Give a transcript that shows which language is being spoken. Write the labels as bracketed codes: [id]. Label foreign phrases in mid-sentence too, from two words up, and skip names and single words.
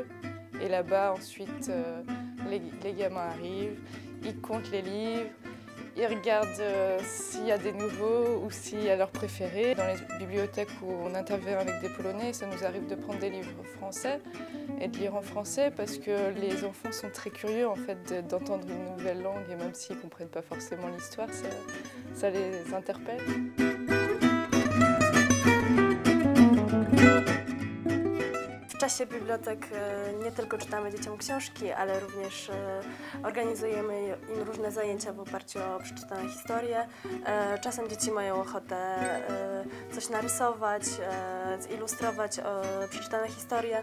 [fr] Et là-bas ensuite les gamins arrivent, ils comptent les livres, ils regardent s'il y a des nouveaux ou s'il y a leurs préférés. Dans les bibliothèques où on intervient avec des Polonais, ça nous arrive de prendre des livres français et de lire en français parce que les enfants sont très curieux en fait d'entendre une nouvelle langue et même s'ils ne comprennent pas forcément l'histoire, ça les interpelle. [pl] W czasie bibliotek nie tylko czytamy dzieciom książki, ale również organizujemy im różne zajęcia w oparciu o przeczytane historie. Czasem dzieci mają ochotę coś narysować, zilustrować przeczytane historie.